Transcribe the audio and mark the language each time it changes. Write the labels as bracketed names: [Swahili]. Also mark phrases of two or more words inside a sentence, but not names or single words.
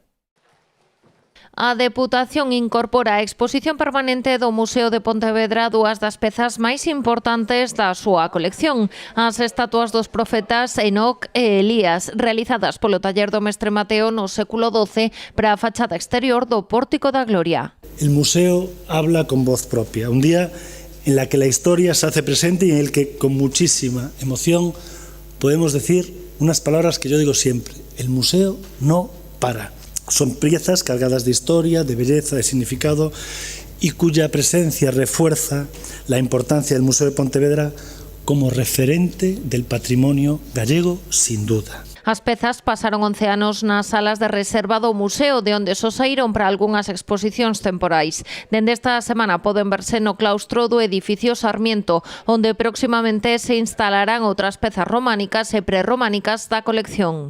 [Galician] A Deputación incorpora a exposición permanente do Museo de Pontevedra dúas das pezas máis importantes da súa colección, as estatuas dos profetas Enoc e Elías, realizadas polo taller do mestre Mateo no século XII para a fachada exterior do Pórtico da Gloria. [Spanish] El museo habla con voz propia, un día en la que la historia se hace presente y en el que con muchísima emoción podemos decir unas palabras que yo digo siempre: el museo no para. Son piezas cargadas de historia, de belleza, de significado y cuya presencia refuerza la importancia del Museo de Pontevedra como referente del patrimonio gallego, sin duda. [Galician] As pezas pasaron 11 anos nas salas de reserva do museo, de onde só saíron para algunhas exposicións temporais. Dende esta semana poden verse no claustro do edificio Sarmiento, onde próximamente se instalarán outras pezas románicas e prerrománicas da colección.